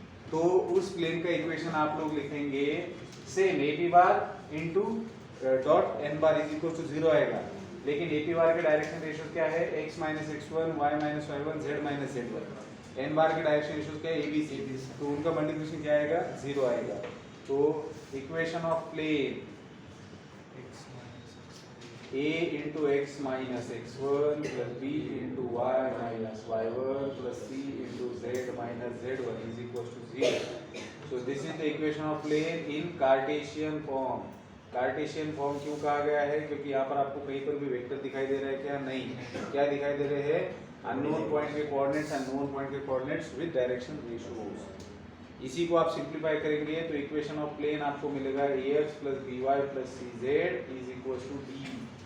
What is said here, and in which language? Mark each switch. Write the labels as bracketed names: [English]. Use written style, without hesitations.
[Hindi] तो उस प्लेन का इक्वेशन आप लोग लिखेंगे same AP bar into dot n bar is equal to 0 आएगा. लेकिन AP बार के डायरेक्शन रेशियो क्या है, x minus x1 y minus y1 z minus z1. n बार के डायरेक्शन रेशियो क्या है, ABC. तो उनका मल्टीप्लिकेशन क्या आएगा, 0 आएगा. [English] तो equation of plane a into x minus x1 plus b into y minus y1 plus c into z minus z1 is equals to 0. So this is the equation of plane in Cartesian form. [Hindi] Cartesian form क्यों कहा गया है, क्योंकि यहाँ पर आपको कहीं पर भी वेक्टर दिखाई दे रहा है क्या, नहीं. क्या दिखाई दे रहे हैं, अननोन पॉइंट के कोऑर्डिनेट्स, अननोन पॉइंट के कोऑर्डिनेट्स विद डायरेक्शन रेशियोज. इसी को आप सिंप्लीफाई करेंगे तो इक्वेशन ऑफ प्लेन आपको मिलेगा [English] ax plus by plus cz is equals to d.